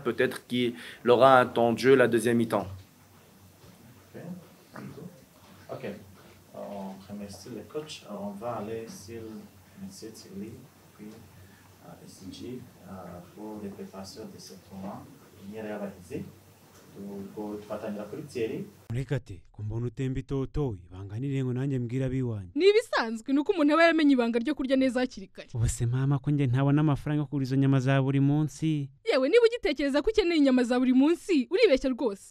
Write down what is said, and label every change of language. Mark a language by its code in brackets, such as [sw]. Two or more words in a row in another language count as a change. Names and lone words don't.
[fr] Peut-être qu'il aura un temps de jeu la deuxième mi-temps. Ok. On remercie le coach. On va aller sur M. Thierry, puis SG pour les préparations de ce tournoi. [rw] Murekate kumbona utemba itotoye banganire ngo nanjye mbwira abiwanyu. Nibisanzwe nuko umuntu aba yaramenye ibanga ryo kurya neza hakiri kare. Ubuse mama ko nge ntabona amafaranga yo kugura izo nyama za buri munsi. Yewe niba ugitekereza ko ukeneye inyama za buri munsi uribeshya rwose.